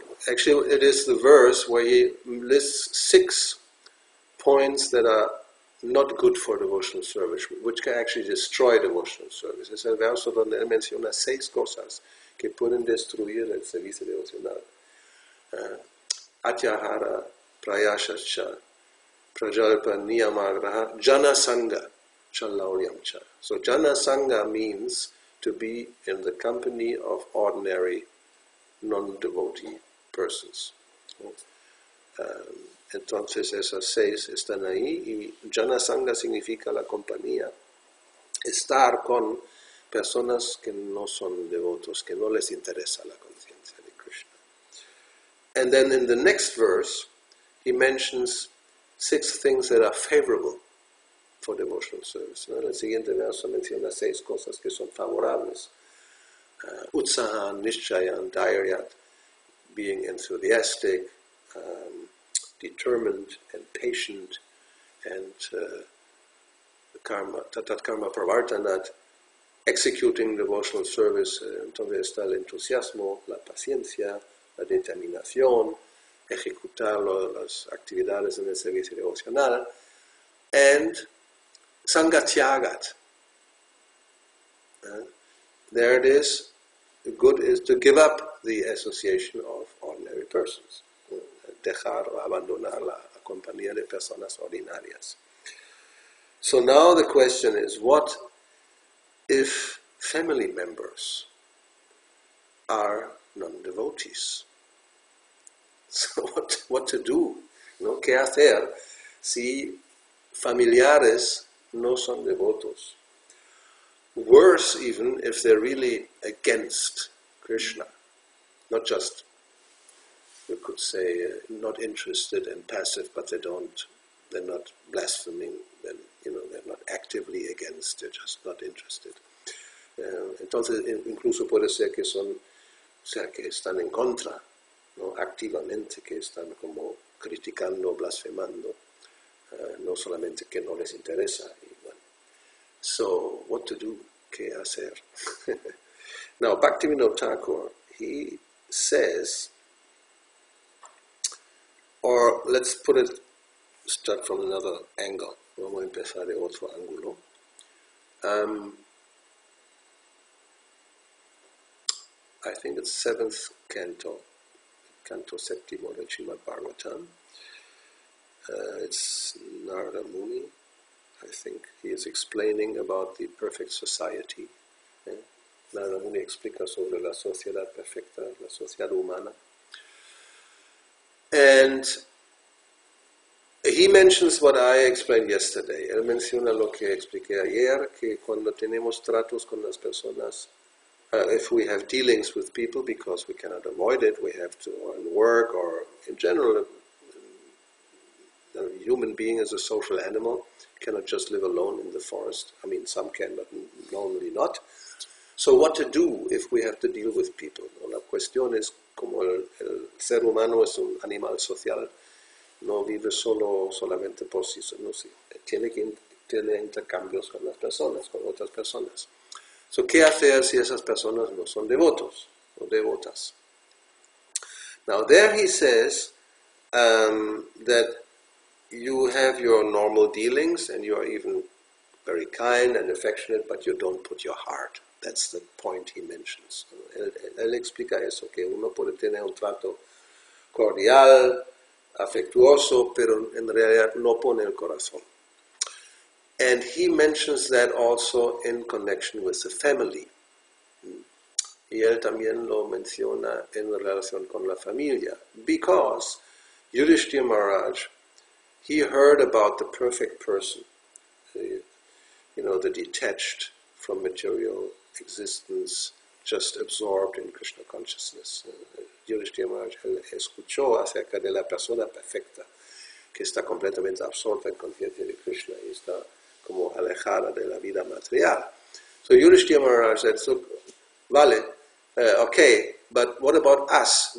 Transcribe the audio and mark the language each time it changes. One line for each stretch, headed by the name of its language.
English: Actually, it is the verse where he lists 6 points that are not good for devotional service, which can actually destroy devotional service.
Spanish: Es el verso donde él menciona 6 cosas que pueden destruir el servicio devocional.
Sanskrit: Atyahara, Prayashacha, Prajalpa, Niyamagraha, Jana Sangha, Chalauyamcha.
English: So Jana Sangha means to be in the company of ordinary non-devotee persons.
Spanish: Entonces esas 6 están ahí y Jana Sangha significa la compañía, estar con personas que no son devotos, que no les interesa la conciencia de Krishna.
English: And then in the next verse, he mentions 6 things that are favorable for devotional service.
Spanish: ¿No? En el siguiente verso menciona 6 cosas que son favorables.
Sanskrit: Utsahan, Nishchayan, Dhairyat,
English: being enthusiastic, determined and patient, and
Sanskrit: tatat karma pravartanat,
English: executing devotional service.
Spanish: Entonces está el entusiasmo, la paciencia, la determinación, ejecutar las actividades en el servicio devocional,
English: and sangatyagat. There it is. The good is to give up the association of ordinary persons.
Spanish: Dejar o abandonar la compañía de personas ordinarias.
English: So now the question is, what if family members are non-devotees? So what to do? ¿No?
Spanish: ¿Qué hacer si familiares no son devotos?
English: Worse even if they're really against Krishna, not just, you could say, not interested and passive, but they're not blaspheming, then, they're not actively against, they're just not interested.
Spanish: Entonces, incluso puede ser que que están en contra, ¿no? Activamente, que están como criticando, blasfemando, no solamente que no les interesa. Y bueno.
English: So, what to do?
Spanish: ¿Qué hacer?
English: Now, Bhaktivinoda Thakur, he says, or let's start from another angle.
Spanish: Vamos a empezar de otro ángulo.
English: I think it's 7th canto
Spanish: séptimo del
English: Srimad Bhagavatam. It's Narada Muni, I think. He is explaining about the perfect society.
Spanish: Narada Muni explica sobre la sociedad perfecta, la sociedad humana.
English: And he mentions what I explained yesterday. Él menciona lo que expliqué ayer, que cuando tenemos tratos con las personas, if we have dealings with people, because we cannot avoid it, we have to, or in work, or in general, a human being is a social animal, cannot just live alone in the forest. I mean, some can, but normally not. So what to do if we have to deal with people?
Spanish: La cuestión es, como el ser humano es un animal social, no vive solamente por sí solo, tiene que tener intercambios con las personas, con otras personas. So, ¿qué hacer si esas personas no son devotos o devotas?
English: Now there he says that you have your normal dealings and you are even very kind and affectionate, but you don't put your heart. That's the point he mentions.
Spanish: Él explica eso, que uno puede tener un trato cordial, afectuoso, pero en realidad no pone el corazón.
English: And he mentions that also in connection with the family.
Spanish: Y él también lo menciona en relación con la familia.
English: Because Yudhishthira Maharaj, he heard about the perfect person, the detached from material existence, just absorbed in Krishna consciousness.
Spanish: Yudhishthira Maharaj escuchó acerca de la persona perfecta, que está completamente absorta en conciencia de Krishna y está como alejada de la vida material.
English: So Yudhishthira Maharaj said, so, vale, okay, but what about us?